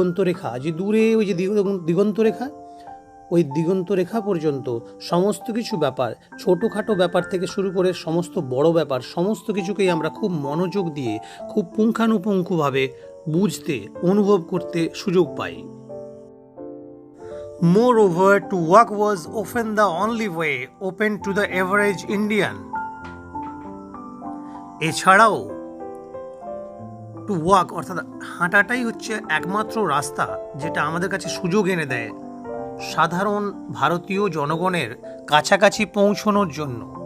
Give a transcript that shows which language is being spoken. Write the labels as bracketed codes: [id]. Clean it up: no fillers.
[bn] রেখা, যে দূরে ওই যে দিগন্ত রেখা, ওই দিগন্ত রেখা পর্যন্ত সমস্ত কিছু ব্যাপার, ছোটোখাটো ব্যাপার থেকে শুরু করে সমস্ত বড় ব্যাপার, সমস্ত কিছুকেই আমরা খুব মনোযোগ দিয়ে খুব পুঙ্খানুপুঙ্খভাবে বুঝতে, অনুভব করতে সুযোগ পাই। [en] Moreover, to walk was often the only way open to the average Indian. [bn] এছাড়াও [en] to walk [bn] অর্থাৎ হাঁটাটাই হচ্ছে একমাত্র রাস্তা যেটা আমাদের কাছে সুযোগ এনে দেয় সাধারণ ভারতীয় জনগণের কাছাকাছি পৌঁছানোর জন্য।